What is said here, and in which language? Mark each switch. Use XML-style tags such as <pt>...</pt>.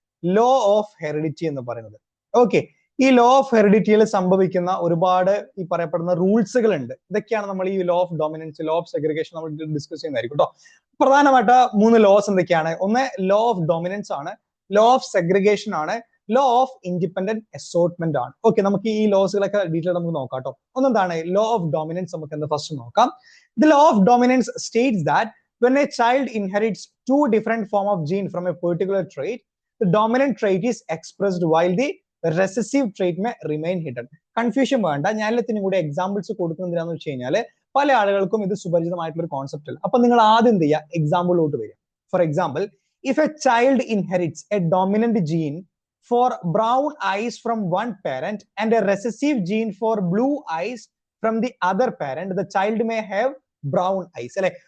<ml>Law of heredity എന്ന് പറയുന്നത്. Okay, ഈ ലോ ഓഫ് ഹെറിഡിറ്റിയിൽ സംഭവിക്കുന്ന ഒരുപാട് ഈ പറയപ്പെടുന്ന റൂൾസുകൾ ഉണ്ട്. ഇതൊക്കെയാണ് നമ്മൾ ഈ law of dominance, law of segregation നമ്മൾ ഡിസ്കസ് ചെയ്യുന്നതായിരിക്കും കേട്ടോ. പ്രധാനമായിട്ട് 3 ലോസ് എന്തൊക്കെയാണ്? ഒന്ന് ലോ ഓഫ് ഡോമിനൻസ് ആണ്, ലോ ഓഫ് സെഗ്രിഗേഷൻ ആണ്, ലോ ഓഫ് ഇൻഡിപെൻഡന്റ് അസോർട്ട്മെന്റ് ആണ്. ഓക്കെ, നമുക്ക് ഈ ലോസുകളൊക്കെ ഡീറ്റെയിൽ നമുക്ക് നോക്കാം കേട്ടോ. ഒന്നെന്താണ് ലോ ഓഫ് ഡോമിനൻസ്? നമുക്ക് എന്താ ഫസ്റ്റ് നോക്കാം.</ml> <en>The law of dominance states that when a child inherits 2 different form of gene from a particular trait, the dominant trait is expressed while the recessive trait may remain hidden.</en> <ml>Confusion വേണ്ട, ഞാൻ എല്ലാത്തിനും കൂടി examples കൊടുക്കുന്നതിനാന്ന് വെച്ച് കഴിഞ്ഞാൽ പല ആളുകൾക്കും ഇത് സുപരിചിതമായിട്ടുള്ള ഒരു കോൺസെപ്റ്റ് അല്ല. അപ്പൊ നിങ്ങൾ ആദ്യം എന്ത് ചെയ്യുക, എക്സാമ്പിളിലോട്ട് വരിക.</ml> <en>For example, if a child inherits a dominant gene for brown eyes from one parent and a recessive gene for blue eyes from the other parent, the child may have brown eyes, അല്ലെ.</en>